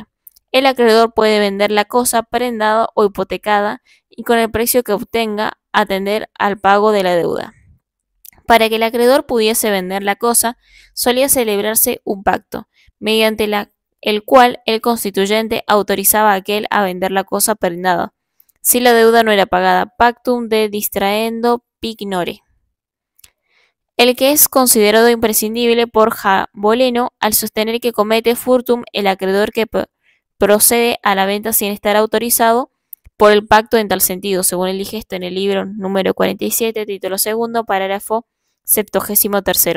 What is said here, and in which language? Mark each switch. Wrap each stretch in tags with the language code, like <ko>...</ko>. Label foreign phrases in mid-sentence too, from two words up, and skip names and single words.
<es>El acreedor puede vender la cosa prendada o hipotecada y con el precio que obtenga atender al pago de la deuda. Para que el acreedor pudiese vender la cosa, solía celebrarse un pacto, mediante el cual el constituyente autorizaba a aquel a vender la cosa prendada, si la deuda no era pagada,</es> <la>pactum de distraendo pignore,</la> <es>el que es considerado imprescindible por Boleno al sostener que comete furtum el acreedor que procede a la venta sin estar autorizado por el pacto en tal sentido, según el digesto en el libro número 47, título segundo, parágrafo 73.</es>